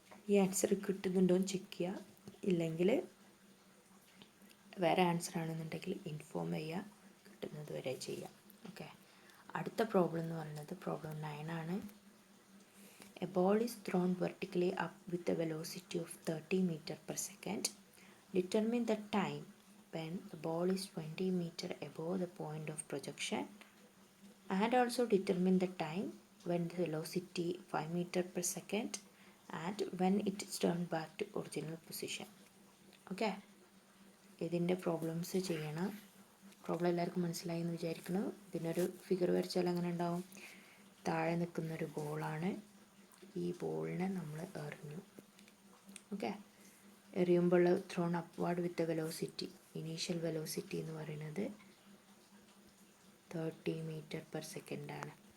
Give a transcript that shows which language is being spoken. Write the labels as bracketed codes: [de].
[ml] ഈ ആൻസർ കിട്ടുന്നുണ്ടോ എന്ന് ചെക്ക് ചെയ്യുക. ഇല്ലെങ്കിൽ വേറെ ആൻസർ ആണെന്നുണ്ടെങ്കിൽ ഇൻഫോം ചെയ്യുക, കിട്ടുന്നത് വരെ ചെയ്യാം. ഓക്കെ, അടുത്ത പ്രോബ്ലം എന്ന് പറയുന്നത് പ്രോബ്ലം 9 ആണ്. [en] A ball is thrown vertically up with a velocity of 30 m/s. Determine the time when the ball is 20 meters above the point of projection, and also determine the time when the velocity 5 m/s and when it is turned back to original position. [ml] Okay, ഇതിൻ്റെ problems ചെയ്യണം. Problem എല്ലാവർക്കും മനസ്സിലായി എന്ന് വിചാരിക്കുന്നു. ഇതിനൊരു figure വരച്ചാൽ അങ്ങനെ ഉണ്ടാവും. താഴെ നിൽക്കുന്നൊരു ബോളാണ്. ഈ ബോളിനെ നമ്മൾ എറിഞ്ഞു. ഓക്കെ, എറിയുമ്പോൾ ത്രോൺ അപ്വാർഡ് വിത്ത് വെലോസിറ്റി, ഇനീഷ്യൽ വെലോസിറ്റി എന്ന് പറയുന്നത് 30 m/s ആണ്.